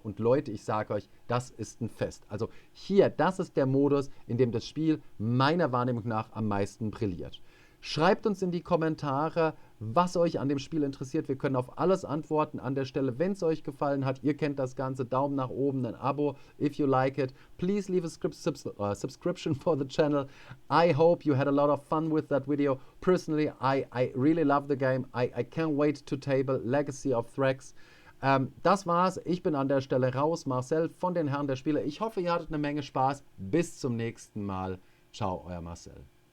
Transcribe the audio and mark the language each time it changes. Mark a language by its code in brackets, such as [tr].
[de] Und Leute, ich sage euch, das ist ein Fest. Also hier, das ist der Modus, in dem das Spiel meiner Wahrnehmung nach am meisten brilliert. Schreibt uns in die Kommentare, was euch an dem Spiel interessiert. Wir können auf alles antworten an der Stelle. Wenn es euch gefallen hat, ihr kennt das Ganze, Daumen nach oben, ein Abo, [en] if you like it. Please leave a subscription for the channel. I hope you had a lot of fun with that video. Personally, I really love the game. I can't wait to table Legacy of Thrack's. [de] Das war's. Ich bin an der Stelle raus. Marcel von den Herren der Spiele. Ich hoffe, ihr hattet eine Menge Spaß. Bis zum nächsten Mal. Ciao, euer Marcel.